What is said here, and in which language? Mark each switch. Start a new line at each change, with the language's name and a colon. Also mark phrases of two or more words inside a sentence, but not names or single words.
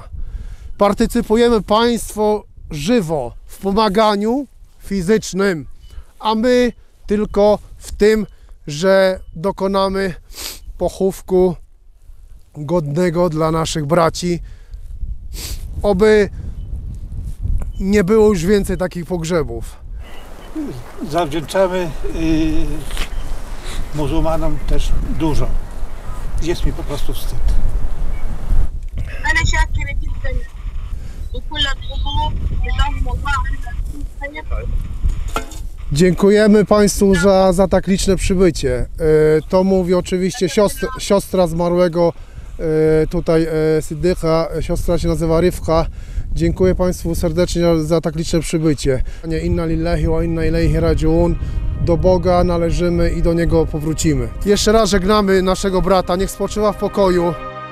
Polish: Partycypujemy państwo żywo w pomaganiu fizycznym, a my tylko w tym, że dokonamy pochówku godnego dla naszych braci. Oby nie było już więcej takich pogrzebów. Zawdzięczamy muzułmanom też dużo. Jest mi po prostu wstyd.
Arabic: أنا شاكرة جدا لكل الحضور جزاهم الله عنا خير.
Polish: Dziękujemy Państwu za tak liczne przybycie. To mówi oczywiście siostra zmarłego tutaj Siddyqa, siostra się nazywa Rifqa. Dziękuję Państwu serdecznie za tak liczne przybycie.
Arabic: إنا لله وإنا إليه راجعون.
Polish: Do Boga należymy i do Niego powrócimy. Jeszcze raz żegnamy naszego brata, niech spoczywa w pokoju.